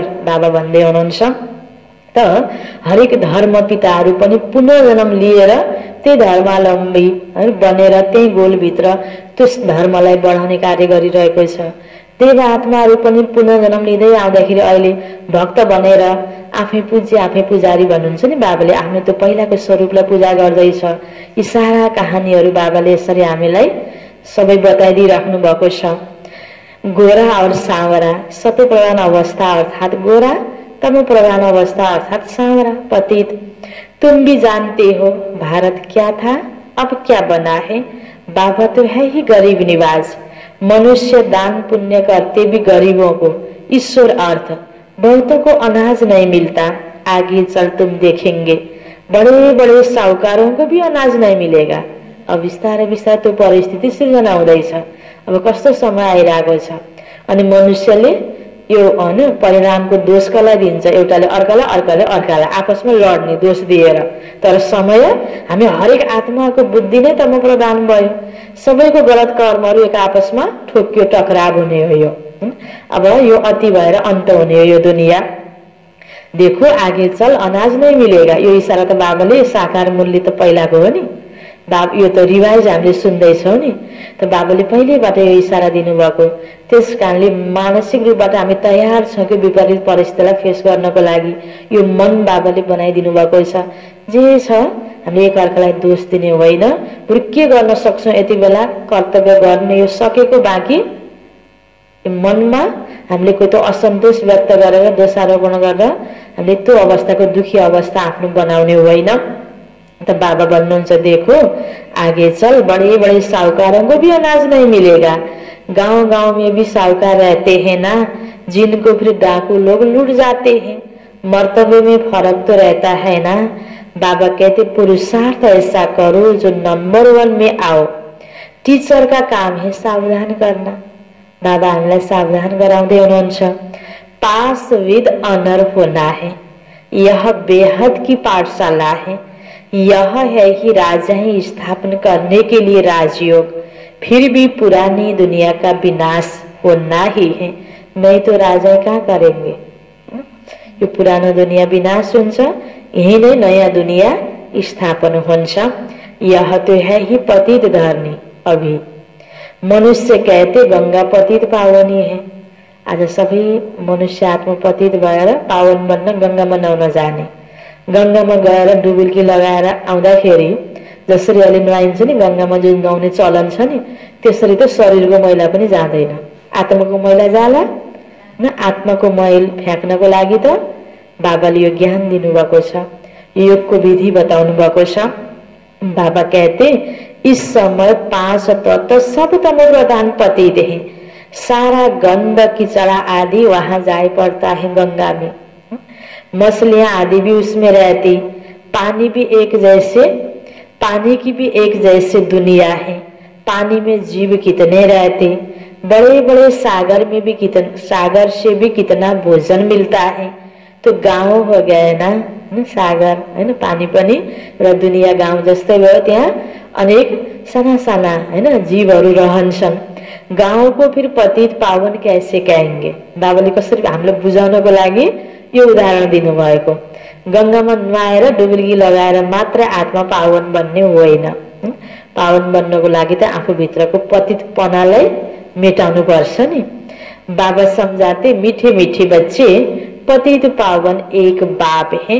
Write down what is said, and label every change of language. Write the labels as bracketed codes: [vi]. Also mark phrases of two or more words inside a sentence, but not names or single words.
[ne] बाबा भन्दै हुनुहुन्छ त हरेक धर्म पिताहरू पनि पुनर्जन्म लिएर त्यही धर्मावलम्बी बनेर त्यही गोलभित्र त्यस धर्मलाई बढाउने कार्य गरिरहेको छ। देव आत्माहरू पनि पुनर्जन्म लिँदै आउँदाखेरि अहिले भक्त बनेर आफै पूज्य आफै पुजारी भन्नुहुन्छ नि बाबाले। आफ्नो त्यो पहिलाको स्वरूपलाई पूजा गर्दैछ। यी सारा कहानीहरू बाबाले यसरी हामीलाई सबै बताइदिइराख्नु भएको छ। [hi] गोरा और सांवरा सत्य प्रधान अवस्था अर्थात गोरा, तमो प्रधान अवस्था अर्थात सांवरा पतित। तुम भी जानते हो भारत क्या था अब क्या बना है। बाबा तो है ही गरीब निवाज। मनुष्य दान पुण्य करते भी गरीबों को ईश्वर अर्थ। बहुतों को अनाज नहीं मिलता, आगे चल तुम देखेंगे। बड़े बड़े साहूकारों को भी अनाज नहीं मिलेगा। [ne] अब बिस्तारै बिस्तारै त्यो परिस्थिति सृजना हुँदैछ। अब कस्तो समय आइरहेको छ अनि मनुष्यले यो हैन परिणामको दोष कसलाई दिन्छ? एउटाले अर्कालाई, अर्काले अर्कालाई आपसमा लड्ने दोष दिएर। तर समय हामी हरेक आत्माको बुद्धि नै तम प्रदान भयो। सबैको गलत कर्महरू एक आपसमा ठोक्यो, टकराव हुने हो यो। अब यो अति भएर अन्त हुने हो यो दुनिया। [hi] देखो आगे चल अनाज नहीं मिलेगा। [ne] यो इशारा त बाबाले साकार मूल्य त पहिलाको हो नि। यो त रिवाइज हामीले सुन्दैछौँ नि। त बाबाले पहिलेबाट यो इशारा दिनुभएको। त्यस कारणले मानसिक रूपबाट हामी तयार छौँ कि विपरीत परिस्थितिलाई फेस गर्नको लागि। यो मन बाबाले बनाइदिनु भएको छ। जे छ हामीले एकअर्कालाई दोष दिने होइन। बरु के गर्न सक्छौँ यति बेला कर्तव्य गर्ने। यो सकेको बाँकी मनमा हामीले कोही त असन्तोष व्यक्त गरेर दोषारोपण गरेर हामीले त्यो अवस्थाको दुखी अवस्था आफ्नो बनाउने होइन। [hi] तो बाबा भन्नुहुन्छ देखो आगे चल बड़े बड़े साहूकारों को भी अनाज नहीं मिलेगा। गांव गांव में भी साहूकार रहते हैं ना, जिनको फिर डाकू लोग लूट जाते हैं। मर्तबे में फर्क तो रहता है ना। बाबा कहते पुरुषार्थ ऐसा करो जो नंबर 1 में आओ। टीचर का काम है सावधान करना। [ne] बाबा हामीलाई सावधान गराउँदै हुनुहुन्छ। [en] pass with honour [hi] होना है, यह बेहद की पाठशाला है। यह है कि राजा ही स्थापन करने के लिए राजयोग, फिर भी पुरानी दुनिया का विनाश होना ही है। नहीं तो राजा क्या करेंगे? [ne] यो पुरानो दुनिया विनाश हुन्छ, यही नै नयाँ दुनिया स्थापन हुन्छ। [hi] यह तो है ही पतित धरनी। अभी मनुष्य कहते गंगा पतित पावनी है। [ne] आज सबै मनुष्य आत्मा पतित भएर पावन बन्न गंगामा नुहाउन जाने। गंगामा गएर डुबुल्की लगाएर आउँदाखेरि जसरी अहिले नुहाइन्छ नि गंगामा जुन नुहाउने चलन छ नि, त्यसरी त शरीरको मैला पनि जाँदैन। आत्माको मैला जाला न। आत्माको मैल फ्याँक्नको लागि त बाबाले यो ज्ञान दिनुभएको छ, योगको विधि बताउनु भएको छ। [hi] बाबा कहते इस समय 5 तत्व सब तम प्रधान पतित हैं। सारा गंद कीचड़ा आदि वहां जाए पड़ता है गंगा में। मछलियां आदि भी उसमें रहती। पानी भी एक जैसे, पानी की भी एक जैसे दुनिया है। पानी में जीव कितने रहते। बड़े बड़े सागर में भी कितना, सागर से भी कितना भोजन मिलता है। तो गाउँ हो गए ना [ne] सागर हैन, पानी पनि र दुनिया गाउँ जस्तै भयो। त्यहाँ अनेक साना साना हैन जीवहरू रहन्छन्। [hi] गाउँ को फिर पतित पावन कैसे कहेंगे? [ne] बाबाले कसरी हामीलाई बुझाउनको लागि यो उदाहरण दिनुभएको। गंगामा नुहाएर डुबुल्की लगाएर मात्र आत्मा पावन बन्ने होइन। पावन बन्नको लागि त आफू भित्रको पतितपनालाई मेटाउनु पर्छ नि। [hi] बाबा समझाते मीठे मीठे बच्चे पतित पावन एक बाप है।